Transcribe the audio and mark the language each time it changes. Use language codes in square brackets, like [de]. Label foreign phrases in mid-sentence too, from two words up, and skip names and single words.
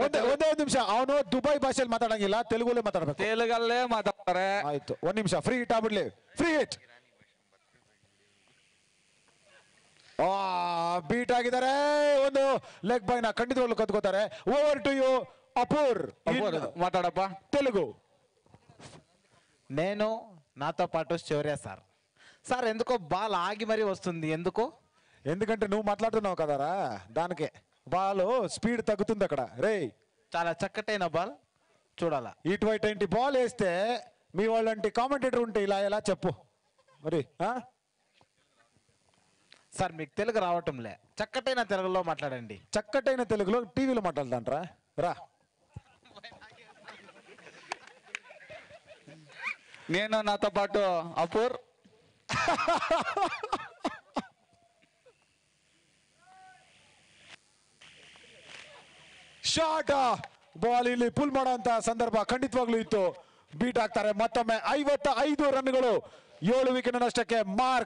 [kn] ಒಂದೇ ನಿಮಿಷ, ಅವನು ದುಬೈ ಭಾಷೆಯಲ್ಲಿ ಮಾತಾಡಂಗಿಲ್ಲ, ತೆಲುಗುಲೇ ಮಾತಾಡ್ಬೇಕು. ತೆಲುಗಲ್ಲೇ ಮಾತಾಡ್ತಾರೆ. ಆಯ್ತು, 1 ನಿಮಿಷ. [en] free hit [kn] ಆಗ್ಬಿಡ್ಲಿ. [en] free hit. [kn] ಬೀಟ್ ಆಗಿದ್ದಾರೆ. ಒಂದು [en] leg bye [kn] ನ ಖಂಡಿತವಾಗ್ಲು ಕತ್ಕೋತಾರೆ. [en] over to you [kn] ಅಪೂರ್. [te] మాట్లాడప్పా. తెలుగు. నేను నాతో పాటు శౌర్య సార్ ఎందుకో బాల్ ఆగి మరీ వస్తుంది ఎందుకు? ఎందుకంటే నువ్వు మాట్లాడుతున్నావు కదరా, దానికే [en] ball speed [te] తగ్గుతుంది అక్కడ. రే చాలా చక్కటైన బాల్ చూడాలా. ఇటువంటి బాల్ వేస్తే మీ వాళ్ళంటి కామెంటేటర్ ఉంటే ఇలా ఎలా చెప్పు మరి. సార్ మీకు తెలుగు రావటంలే, చక్కటైన తెలుగులో మాట్లాడండి. చక్కటైన తెలుగులో టీవీలో మాట్లాడతాంట్రా రా. నేను నాతో పాటు అపూర్. [en] short ball [kn] ಇಲ್ಲಿ ಪುಲ್ ಮಾಡುವಂತ ಸಂದರ್ಭ ಖಂಡಿತವಾಗ್ಲೂ ಇತ್ತು. ಬೀಟ್ ಆಗ್ತಾರೆ ಮತ್ತೊಮ್ಮೆ. 55 ರನ್ಗಳು, 7 ವಿಕೆಟ್ ನಷ್ಟಕ್ಕೆ ಮಾರ್ಕ್.